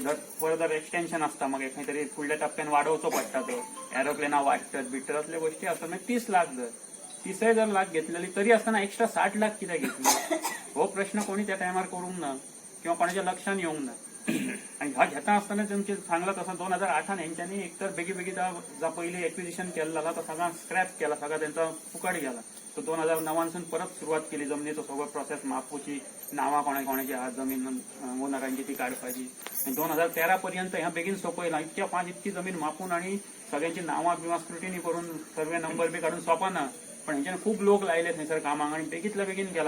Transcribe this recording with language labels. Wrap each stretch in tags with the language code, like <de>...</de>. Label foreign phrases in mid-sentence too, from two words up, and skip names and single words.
<kok>धर</kok> <en>further extension</en> <kok>असता मग खंय तरी फुडल्या टप्प्यान वाडोवचो पडटा तो एरोप्लेनां वाडटत बिडटत असले गोष्टी असतात. मागीर 30 लाख जर 30 जर लाख घेतलेली तरी असताना एक्स्ट्रा 60 लाख कित्याक घेतली. हो प्रश्न कोणी त्या टायमार करूंक ना किंवा कोणाच्या लक्षात येवंक ना. आणि ह्या घेता असताना तुमचे सांगला तसं 2008 यांच्यानी एकतर बेगी जा पयली एक्विजिशन केला जाल्यार तो सगळा स्क्रॅप केला. सगळा त्यांचा फुकट गेला. तो 2009 परत सुरुवात केली जमनीचो सगळो प्रोसेस मापूची. नावां कोणाची आहात जमीन ओनरांची ती काडपाची. आणि 2013 पर्यंत ह्या बेगीन सोपयला. इतक्या फास्ट इतकी जमीन मापून आणि सगळ्यांची नावां किंवा स्क्रुटिनी करून</kok> <en>survey number</en> <kok>बी काढून सोंपना. पण हेंच्यानी खूप लोक लायले थंयसर कामाक आणि बेगीतल्या बेगीन केला.</kok>